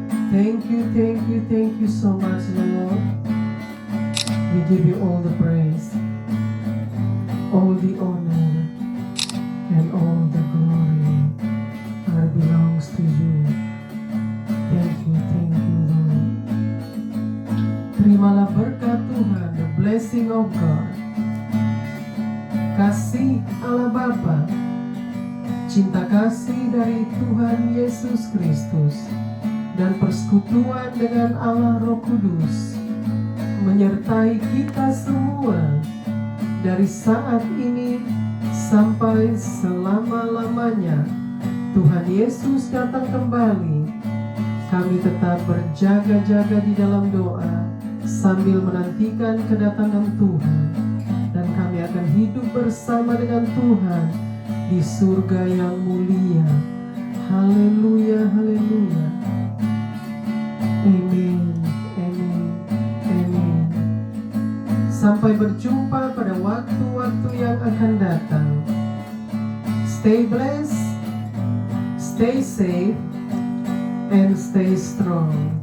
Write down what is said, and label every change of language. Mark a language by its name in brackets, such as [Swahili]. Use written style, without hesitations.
[English] Thank you, thank you, thank you so much, Lord. We give you all the praise, all the honor, and all the glory are belongs to you. Thank you, Lord. [Indonesian] Terimalah berkat Tuhan, [English] the blessing of God, [Indonesian] kasih Allah Bapa, cinta kasih dari Tuhan Yesus Kristus, dan persekutuan dengan Allah Roh Kudus menyertai kita semua dari saat ini sampai selama-lamanya. Tuhan Yesus datang kembali. Kami tetap berjaga-jaga di dalam doa sambil menantikan kedatangan Tuhan, dan kami akan hidup bersama dengan Tuhan di surga yang mulia. Haleluya, haleluya. Amin, amin, amin. Sampai berjumpa pada waktu-waktu yang akan datang. [English] Stay blessed, stay safe, and stay strong.